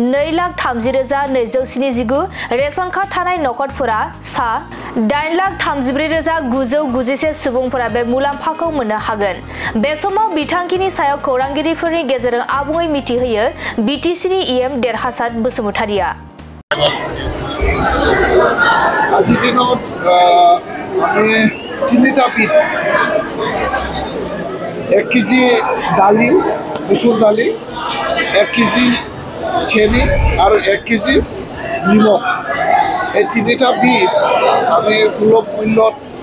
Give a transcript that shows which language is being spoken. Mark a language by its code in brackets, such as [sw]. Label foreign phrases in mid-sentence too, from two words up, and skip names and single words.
[brx] 2,30,279 [en] ration card [brx] थानाय नखरफोरा सा 8,34,991 सुबुंफोरा बे मुलाम्फाखौ मोननो हागोन बे समाव बिथांखिनि सायाव खौरांगिरिफोरनि गेजेरजों आबुङै मिथिहोयो बिटिसिनि इएम देरहासार बसुमतारीया [as] আজি দিনত আমি তিনিটা পিঠ 1 কেজি দালি মসুর দালি 1 কেজি চেনি আর 1 কেজি নিমখ এই তিনিটা বিধ আমি সুলভ মূল্যত